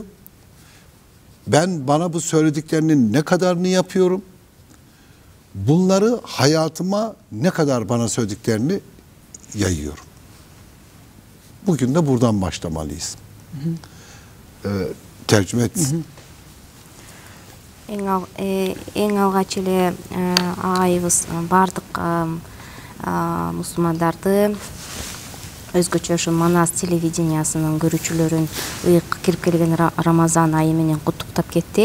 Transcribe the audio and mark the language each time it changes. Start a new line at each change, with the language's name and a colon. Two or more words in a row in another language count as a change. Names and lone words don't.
Turkish: Ben bana bu söylediklerinin ne kadarını yapıyorum? Bunları hayatıma ne kadar bana söylediklerini yayıyorum. Bugün de buradan başlamalıyız. Tercüme etsin.
Kyrgyz: Эң алгач эле агайыбыз баардык мусулмандарды, өзгөчө ошо Манас телевидениясынын көрүүчүлөрүн ыйык кирип келген Рамазан айы менен куттуктап кетти.